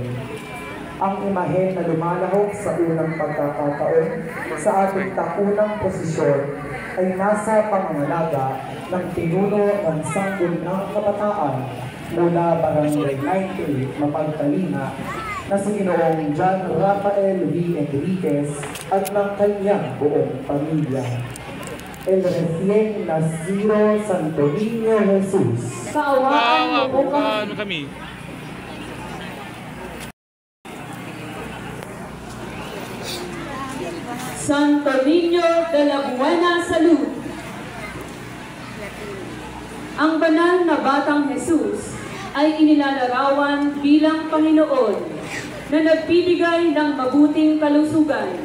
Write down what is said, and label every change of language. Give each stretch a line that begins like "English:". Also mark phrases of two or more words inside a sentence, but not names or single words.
Filipino: Ang imahe na lumalahok sa unang pagkakataon sa ating taunang posisyon ay nasa pangangalaga ng pinuno ng Sangguniang Kabataan mula Barangay 98, Mapagtalina na si Ginoong John Rafael V. Enriquez at ng kanyang buong pamilya.
Spanish: El recién nacido Santo Niño Jesus.
Filipino: Kaawaan mo kami! Santo Niño de la Buena Salud. Ang banal na batang Jesus ay inilalarawan bilang Panginoon na nagbibigay ng mabuting kalusugan.